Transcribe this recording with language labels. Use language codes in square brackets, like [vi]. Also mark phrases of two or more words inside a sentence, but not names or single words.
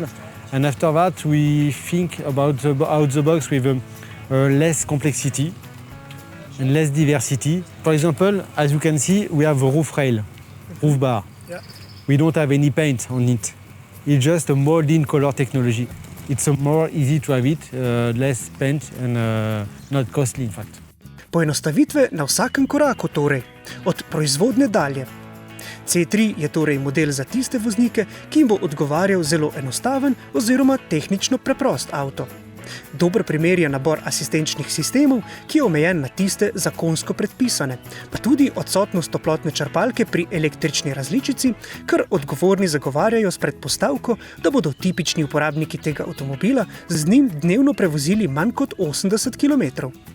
[en] And after that, we think about out the box with less complexity and less diversity. For example, as you can see, we have a roof rail, roof bar. Yeah. We don't have any paint on it. It's just a molding color technology. It's more easy to have it, less paint and not costly, in fact. [sl] Poenostavitve na vsakem koraku torej, od proizvodnje dalje. C3 je torej model za tiste voznike, ki jim bo odgovarjal zelo enostaven oziroma tehnično preprost avto. Dober primer je nabor asistenčnih sistemov, ki je omejen na tiste zakonsko predpisane, pa tudi odsotnost toplotne črpalke pri električni različici, kar odgovorni zagovarjajo s predpostavko, da bodo tipični uporabniki tega avtomobila z njim dnevno prevozili manj kot 80 km.